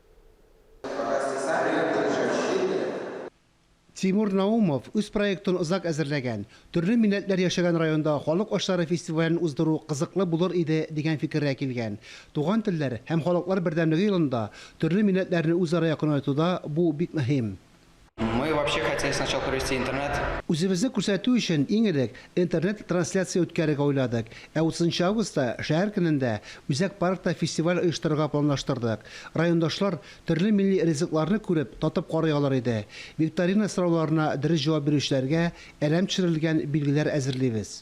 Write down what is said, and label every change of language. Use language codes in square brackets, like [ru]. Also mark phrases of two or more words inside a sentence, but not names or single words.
[tt] Тимур Наумов үз проектын узак әзерләгән. Төрле милләтләр яшәгән районда халык ашлары фестивален уздыру кызыклы булыр иде дигән фикергә килгән. Туган телләр һәм халыклар бердәмлеге елында төрле милләтләрне үзара якынайтуда бу бик мөһим. [ru] Мы вообще хотели сначала провести интернет. [tt] Үзебезне күрсәтү өчен иң элек интернет трансляция үткәрергә уйладык. 30 августта шәһәр көнендә Үзәк паркта фестиваль оештырырга планлаштырдык. Райондашлар төрле милли ризыкларны күреп, татып карый алар иде. Викторина сорауларына дөрес җавап бирүчеләргә әлем төшерелгән билгеләр әзерлибез.